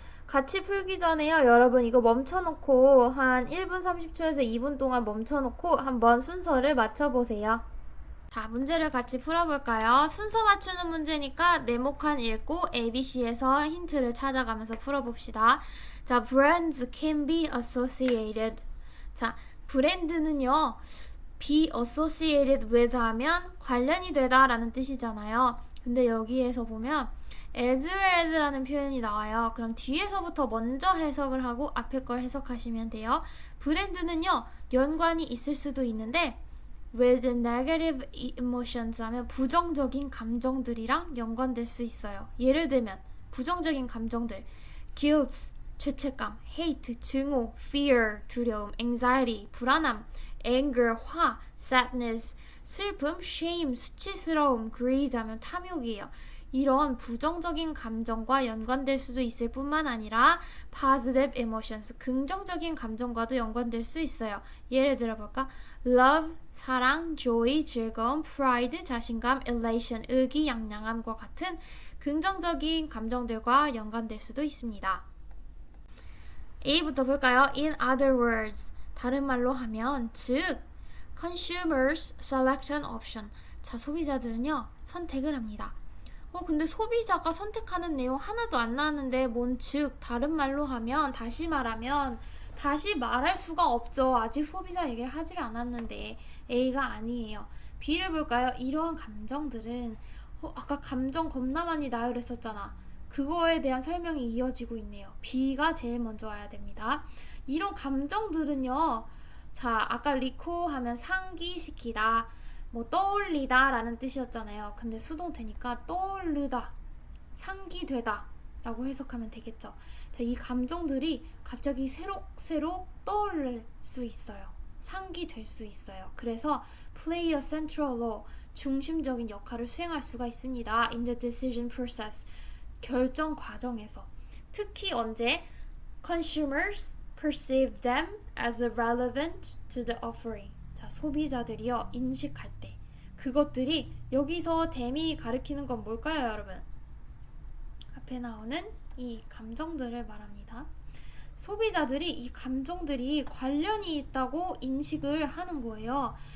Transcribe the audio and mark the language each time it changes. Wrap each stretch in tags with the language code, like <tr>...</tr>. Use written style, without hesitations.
<ko>같이 풀기 전에요, 여러분 이거 멈춰놓고 한 1분 30초에서 2분 동안 멈춰놓고 한번 순서를 맞춰보세요. 자, 문제를 같이 풀어볼까요? 순서 맞추는 문제니까 네모칸 읽고 ABC에서 힌트를 찾아가면서 풀어봅시다.</ko> <en>자, brands can be associated.</en> <ko>자, 브랜드는요, be associated with 하면 관련이 되다 라는 뜻이잖아요. 근데 여기에서 보면 as well as라는 표현이 나와요. 그럼 뒤에서부터 먼저 해석을 하고 앞에 걸 해석하시면 돼요. 브랜드는요, 연관이 있을 수도 있는데</ko> <en>with negative emotions</en> <ko>하면 부정적인 감정들이랑 연관될 수 있어요. 예를 들면 부정적인 감정들, guilt, 죄책감, hate, 증오, fear, 두려움, anxiety, 불안함, anger, 화, sadness, 슬픔, shame, 수치스러움, greed 하면 탐욕이에요. 이런 부정적인 감정과 연관될 수도 있을 뿐만 아니라</ko> <en>positive emotions,</en> <ko>긍정적인 감정과도 연관될 수 있어요. 예를 들어볼까? love, 사랑, joy, 즐거움, pride, 자신감, elation, 의기양양함과 같은 긍정적인 감정들과 연관될 수도 있습니다. A부터 볼까요?</ko> <en>In other words,</en> <ko>다른 말로 하면, 즉</ko> <en>consumers select an option.</en> <ko>자, 소비자들은요, 선택을 합니다. 근데 소비자가 선택하는 내용 하나도 안 나왔는데 뭔 즉, 다른 말로 하면, 다시 말하면 다시 말할 수가 없죠. 아직 소비자 얘기를 하질 않았는데. A가 아니에요. B를 볼까요? 이러한 감정들은 아까 감정 겁나 많이 나열했었잖아. 그거에 대한 설명이 이어지고 있네요. B가 제일 먼저 와야 됩니다. 이런 감정들은요, 자, 아까 recall 하면 상기시키다, 뭐 떠올리다 라는 뜻이었잖아요. 근데 수동태니까 떠오르다, 상기되다 라고 해석하면 되겠죠. 자, 이 감정들이 갑자기 새록새록 떠오를 수 있어요. 상기될 수 있어요. 그래서</ko> <en>play a central role,</en> <ko>중심적인 역할을 수행할 수가 있습니다.</ko> <en>in the decision process,</en> <ko>결정 과정에서. 특히 언제?</ko> <en>consumers perceive them as relevant to the offering.</en> <ko>자, 소비자들이요, 인식할 때 그것들이, 여기서 them이 가리키는 건 뭘까요, 여러분? 앞에 나오는 이 감정들을 말합니다. 소비자들이 이 감정들이 관련이 있다고 인식을 하는 거예요.</ko>